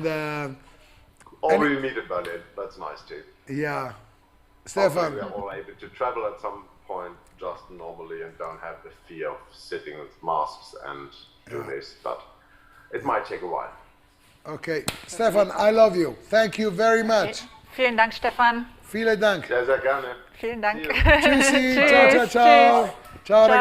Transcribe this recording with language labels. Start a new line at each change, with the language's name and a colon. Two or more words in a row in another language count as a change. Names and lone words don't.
English: or we meet in Berlin. That's nice too. yeah. Hopefully Stefan. we are all able to travel at some point just normally and don't have the fear of sitting with masks and do this, but it might take a while. Okay. Stefan, I love you. Thank you very much.
German: Vielen Dank, Stefan. Vielen Dank. Sehr, sehr gerne. Vielen Dank. Tschüssi. Tschüss.
Italian: Ciao, ciao, ciao.
German: Tschüss. Ciao, Ciao.